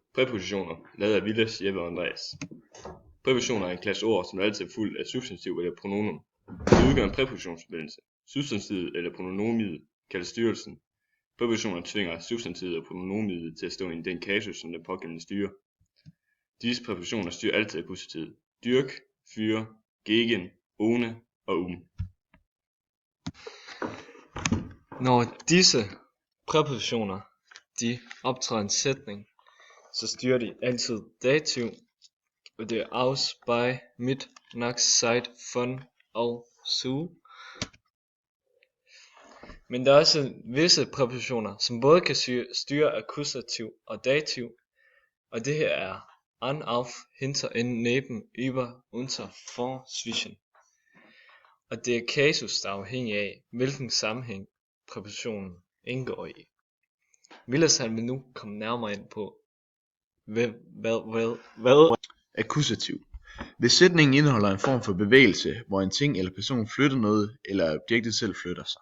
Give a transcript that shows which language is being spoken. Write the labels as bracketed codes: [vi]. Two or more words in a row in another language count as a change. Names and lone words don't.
[da] Præpositioner, lavet af Villads, Jeppe og Andreas. Præpositioner er en klasse ord, som altid er fuld af substantiv eller pronomen. Det udgør en præpositionsforbindelse. Substantivet eller pronomiet kaldes styrelsen. Præpositioner tvinger substantivet og pronomiet til at stå i den kasus, som den pågældende styrer. Disse præpositioner styrer altid akkusativet. Dyrk, fyre, [de] gegen, ohne og [da] Når disse præpositioner de optræder i en sætning, så styrer de altid dativ, og det er [de] aus, bei, mit, nach, seit, von [da] og zu. Men der er også visse præpositioner, som både kan styre akkusativ og dativ, og det her er [de] an, auf, hinter, in, neben, über, unter, vor, zwischen. [da] Og det er kasus, der er afhængig af, hvilken sammenhæng præpositionen indgår i. Villads han vil nu komme nærmere ind på, hvad Akkusativ. Hvis sætningen indeholder en form for bevægelse, hvor en ting eller person flytter noget, eller objektet selv flytter sig.